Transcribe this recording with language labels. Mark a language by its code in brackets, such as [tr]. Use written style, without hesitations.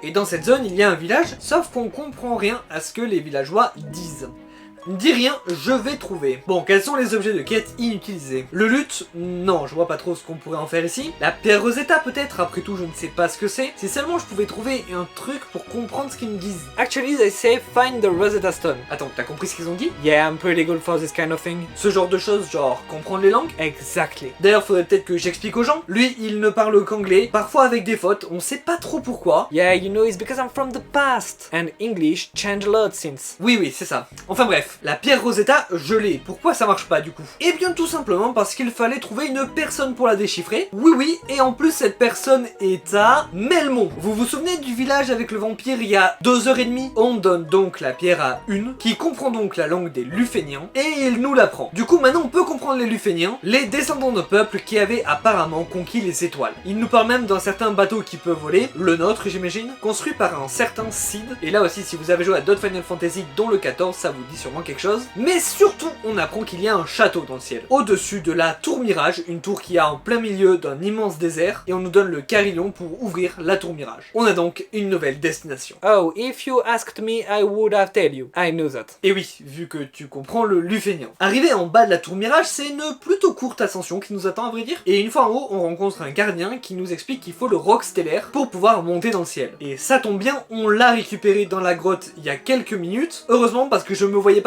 [fr] Et dans cette zone il y a un village, sauf qu'on comprend rien à ce que les villageois disent. Dis rien, je vais trouver. Bon, quels sont les objets de quête inutilisés? Le luth? Non, je vois pas trop ce qu'on pourrait en faire ici. La pierre Rosetta peut-être? Après tout, je ne sais pas ce que c'est. Si seulement je pouvais trouver un truc pour comprendre ce qu'ils me disent. [en] Actually, they say find the Rosetta Stone. [fr] Attends, t'as compris ce qu'ils ont dit? [en] Yeah, I'm pretty good for this kind of thing. [fr] Ce genre de choses, genre comprendre les langues? [en] Exactly. [fr] D'ailleurs, faudrait peut-être que j'explique aux gens. Lui, il ne parle qu'anglais, parfois avec des fautes, on sait pas trop pourquoi. [en] Yeah, you know, it's because I'm from the past. And English changed a lot since. [fr] Oui, c'est ça. Enfin bref. La pierre Rosetta, je l'ai. Pourquoi ça marche pas du coup? Eh bien tout simplement parce qu'il fallait trouver une personne pour la déchiffrer. Oui, et en plus cette personne est à Melmond. Vous vous souvenez du village avec le vampire il y a 2h30? On donne donc la pierre à Une, qui comprend donc la langue des Luféniens, et il nous l'apprend. Du coup maintenant on peut comprendre les Luféniens, les descendants de peuples qui avaient apparemment conquis les étoiles. Il nous parle même d'un certain bateau qui peut voler, le nôtre j'imagine, construit par un certain Cid. Et là aussi si vous avez joué à d'autres Final Fantasy dont le 14, ça vous dit sûrement quelque chose. Mais surtout, on apprend qu'il y a un château dans le ciel. Au-dessus de la tour Mirage, une tour qui a en plein milieu d'un immense désert, et on nous donne le carillon pour ouvrir la tour Mirage. On a donc une nouvelle destination. [en] Oh, if you asked me, I would have tell you. I know that. [fr] Et oui, vu que tu comprends le lufénien. Arrivé en bas de la tour Mirage, c'est une plutôt courte ascension qui nous attend à vrai dire. Et une fois en haut, on rencontre un gardien qui nous explique qu'il faut le roc stellaire pour pouvoir monter dans le ciel. Et ça tombe bien, on l'a récupéré dans la grotte il y a quelques minutes. Heureusement parce que je me voyais pas